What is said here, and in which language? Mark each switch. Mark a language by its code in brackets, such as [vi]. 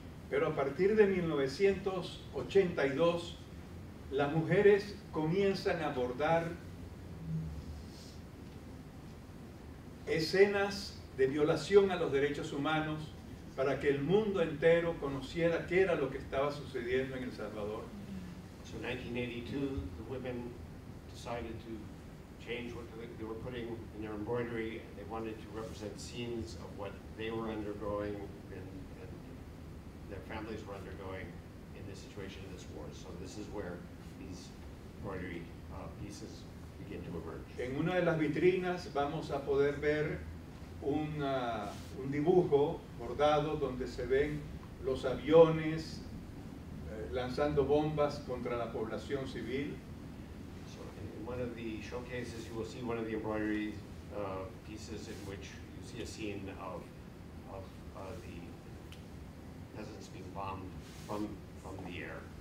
[es] Pero a partir de 1982, las mujeres comienzan a bordar escenas de violación a los derechos humanos para que el mundo entero conociera qué era lo que estaba sucediendo en El Salvador. [en] So in 1982, the women decided to change what they were putting in their embroidery. They wanted to represent scenes of what they were undergoing and their families were undergoing in this situation, in this war. So this is where these embroidery pieces begin to emerge. [es] En una de las vitrinas vamos a poder ver un dibujo bordado donde se ven los aviones, lanzando bombas contra la población civil. [en] So in one of the showcases, you will see one of the embroidery pieces in which you see a scene of the peasants being bombed from the air.